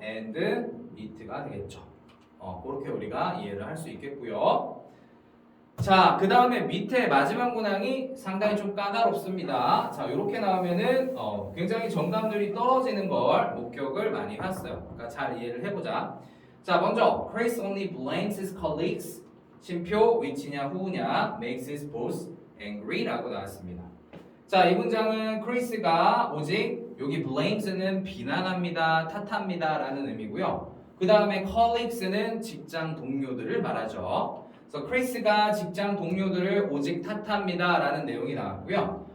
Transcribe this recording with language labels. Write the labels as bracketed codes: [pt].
[en] and it [ko] 가 되겠죠. 그렇게 우리가 이해를 할 수 있겠고요. 자, 그 다음에 밑에 마지막 문항이 상당히 좀 까다롭습니다. 자, 이렇게 나오면은 굉장히 정답률이 떨어지는 걸 목격을 많이 했어요. 그러니까 잘 이해를 해보자. 자, 먼저 [en] Chris only blames his colleagues. 쉼표 which냐 who냐 makes his boss angry라고 [ko] 나왔습니다. 자, 이 문장은 크리스가 오직 여기 blames는 비난합니다, 탓합니다라는 의미고요. 그 다음에 colleagues는 직장 동료들을 말하죠. 그래서 크리스가 직장 동료들을 오직 탓합니다라는 내용이 나왔고요.